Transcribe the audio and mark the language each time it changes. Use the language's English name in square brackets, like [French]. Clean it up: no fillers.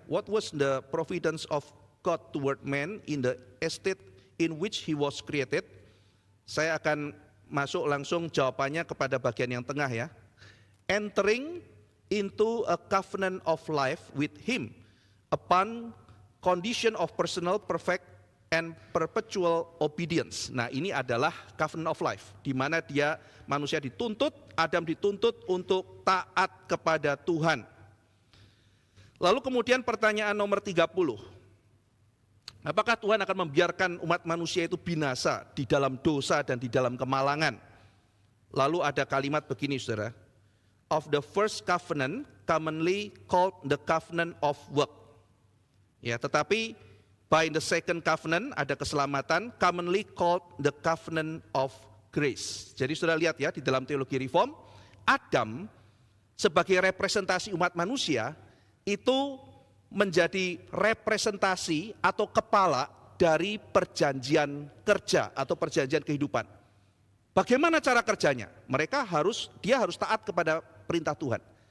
[English] What was the providence of God toward man in the estate in which he was created? [Indonesian] Saya akan masuk langsung jawabannya kepada bagian yang tengah ya. [English] Entering into a covenant of life with him upon condition of personal, perfect, and perpetual obedience. [Indonesian] Nah, ini adalah covenant of life, di mana dia manusia dituntut, Adam dituntut untuk taat kepada Tuhan. Lalu kemudian pertanyaan nomor 30. Apakah Tuhan akan membiarkan umat manusia itu binasa di dalam dosa dan di dalam kemalangan? Lalu ada kalimat begini, saudara. [English] Of the first covenant, commonly called the covenant of work. [Indonesian] Ya, tetapi [English] by the second covenant [Indonesian] ada keselamatan, [English] commonly called the covenant of grace. [Indonesian] Jadi saudara lihat ya, di dalam teologi reform, Adam sebagai representasi umat manusia itu menjadi representasi atau kepala dari perjanjian kerja atau perjanjian kehidupan. Bagaimana cara kerjanya? Dia harus taat kepada perintah Tuhan.